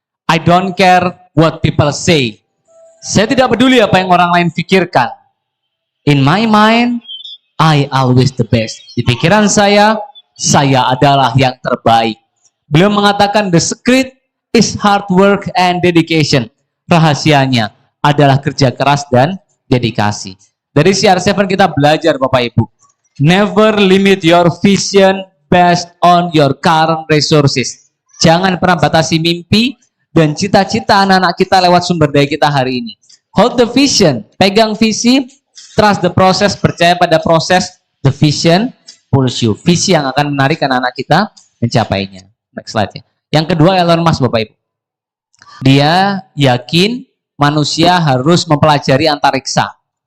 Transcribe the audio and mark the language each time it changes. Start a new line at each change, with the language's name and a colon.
Indonesian: I don't care what people say. Saya tidak peduli apa yang orang lain pikirkan.
English: In my mind, I always the best.
Indonesian: Di pikiran saya adalah yang terbaik. Beliau mengatakan the secret is hard work and dedication. Rahasianya adalah kerja keras dan dedikasi. Dari CR7 kita belajar Bapak Ibu.
English: Never limit your vision based on your current resources.
Indonesian: Jangan pernah batasi mimpi dan cita-cita anak-anak kita lewat sumber daya kita hari ini.
English: Hold the vision, pegang visi, trust the process, percaya pada proses, the vision pulls you.
Indonesian: Visi yang akan menarik anak-anak kita mencapainya. Next slide ya. Yang kedua Elon Musk Bapak Ibu. Dia yakin manusia harus mempelajari antariksa.